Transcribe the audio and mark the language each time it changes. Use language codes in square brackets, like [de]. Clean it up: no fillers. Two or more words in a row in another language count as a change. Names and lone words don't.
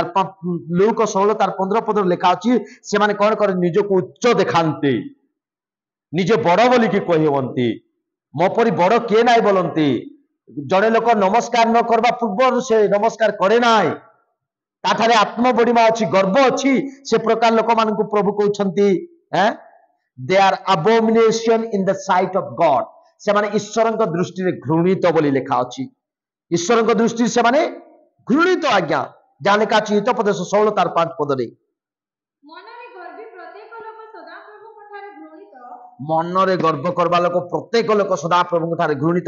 [or] ଲୁକ 16:15 ପଦରେ ଲେଖା ଅଛି ସେମାନେ କଣ କରେ ନିଜକୁ ଉଚ୍ଚ ଦେଖାନ୍ତି ନିଜେ ବଡ ବୋଲିକି କହିବନ୍ତି ମୋ ପରି ବଡ କିଏ ନାହିଁ ବୋଲନ୍ତି ଜଣେ ଲୋକ ନମସ୍କାର ନ କରିବା ପୂର୍ବରୁ ସେ ନମସ୍କାର କରେ ନାହିଁ ତାଠାରେ ଆତ୍ମବଡ଼ିମା ଅଛି ଗର୍ବ ଅଛି ସେ ପ୍ରକାର ଲୋକମାନଙ୍କୁ ପ୍ରଭୁ କହୁଛନ୍ତି [en] they are abomination in the sight of God [or] ସେମାନେ ଈଶ୍ୱରଙ୍କ ଦୃଷ୍ଟିରେ ଘୃଣିତ ବୋଲି ଲେଖା ଅଛି ଈଶ୍ୱରଙ୍କ ଦୃଷ୍ଟିରେ ସେମାନେ ଘୃଣିତ ଆଜ୍ଞା ଯାହା ଲେଖା ଅଛି ହିତୋପଦେଶ 16:5 ପଦରେ ମନରେ ଗର୍ବ କରିବା ଲୋକ ପ୍ରତ୍ୟେକ ଲୋକ ସଦାପ୍ରଭୁଙ୍କ ଠାରେ ଘୃଣିତ